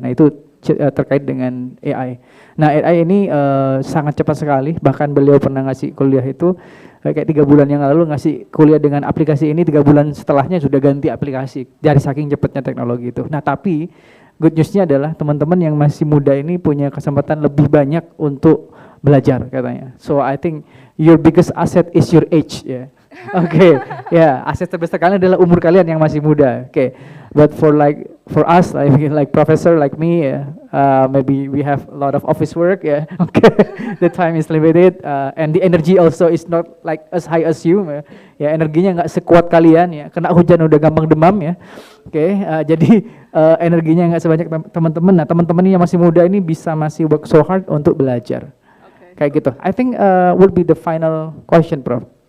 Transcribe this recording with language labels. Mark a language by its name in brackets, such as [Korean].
[Indonesian] Nah itu terkait dengan AI. Nah AI ini sangat cepat sekali, bahkan beliau pernah ngasih kuliah itu kayak 3 bulan yang lalu ngasih kuliah dengan aplikasi ini, 3 bulan setelahnya sudah ganti aplikasi dari saking cepatnya teknologi itu. Nah tapi good newsnya adalah teman-teman yang masih muda ini punya kesempatan lebih banyak untuk belajar katanya. [English] So I think your biggest asset is your age ya. [Indonesian] Oke, ya aset terbesar kalian adalah umur kalian yang masih muda. [English] Oke, but for us like professor like me, maybe we have a lot of office work ya. Okay, the time is limited and the energy also is not like as high as you. [Indonesian] Ya energinya nggak sekuat kalian ya. Kena hujan udah gampang demam ya. Oke, jadi energinya nggak sebanyak teman-teman. Nah teman-teman yang masih muda ini bisa masih [English] work so hard [Indonesian] untuk belajar. Okay. Kayak gitu. [English] I think would be the final question, Prof.